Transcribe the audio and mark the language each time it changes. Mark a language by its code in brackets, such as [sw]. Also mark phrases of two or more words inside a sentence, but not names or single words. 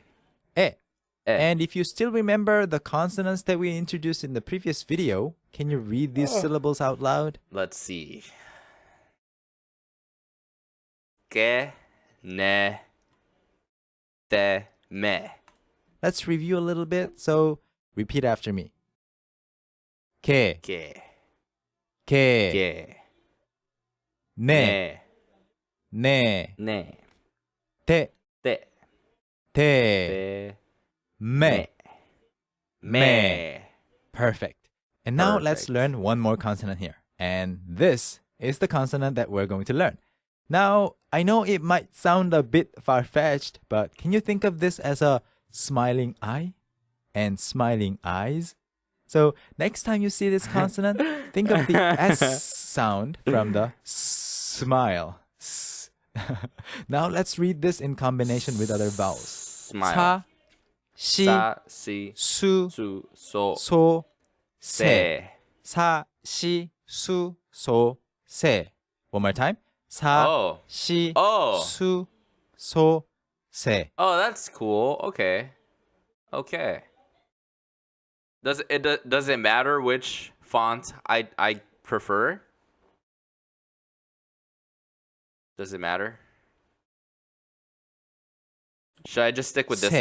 [en] And if you still remember the consonants that we introduced in the previous video, can you read these syllables out loud? Let's see. [ko] 케, 네, 테, 메. [en] Let's review a little bit. So repeat after me. Ke, [ko] Ke, ke, ke, ne, ne, ne, ne, te, te, te, te, me, me. [en] Perfect. And now let's Perfect. learn one more consonant here. And this is the consonant that we're going to learn. Now, I know it might sound a bit far-fetched, but can you think of this as a smiling eye and smiling eyes? So next time you see this consonant, think of the S sound from the smile. Now let's read this in combination with other vowels. Smile. [ko] 사, 시, 사, 시, su, 수, 소, 소, 세. se. 사, 시, 수, 소, 세. [en] One more time. [ko] 사, Oh. 시, Oh. 수, 소, 세. [en] Oh, that's cool. Okay. Okay. Does it matter which font I prefer? Does it matter? Should I just stick with this